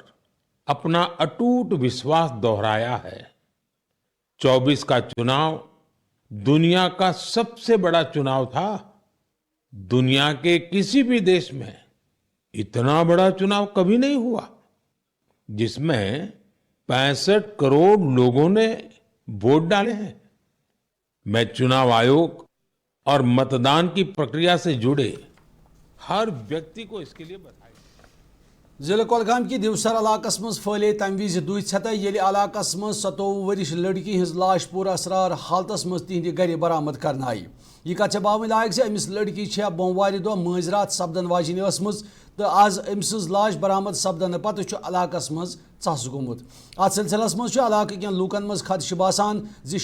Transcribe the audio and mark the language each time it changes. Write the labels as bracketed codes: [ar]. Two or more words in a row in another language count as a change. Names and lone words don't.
[hi] अपना अटूट विश्वास दोहराया है 24 का चुनाव दुनिया का सबसे बड़ा चुनाव था दुनिया के किसी भी देश में इतना बड़ा चुनाव कभी नहीं हुआ जिसमें 65 करोड़ लोगों ने वोट डाले हैं मैं चुनाव आयोग और मतदान की प्रक्रिया से जुड़े हर व्यक्ति को इसके लिए बधाई [ks] ضلع کۄلگام کی دیوسر علاقس مز پھلے تمہ وز دھتہ ییٚلہِ علاقس مز 27 ؤرش لڑکی ہز لاش پور اسرار حالتس مز تہندِ گھر برآمد کرنہٕ آیہِ یہ کتھ باون لائق زِ أمس لڑکی چھےٚ بوموارِ دۄہ مٲنٛزراتھ سپدن واجیٚنۍ ٲسمٕژ تہٕ آز أمۍ سٕنٛز لاش برآمد سپدنہٕ پتہٕ چھُ علاقس مز ژس گوٚمُت اتھ سلسلس مز چھُ علاقہٕ کٮ۪ن لوٗکن مز خدشہ باسان زِ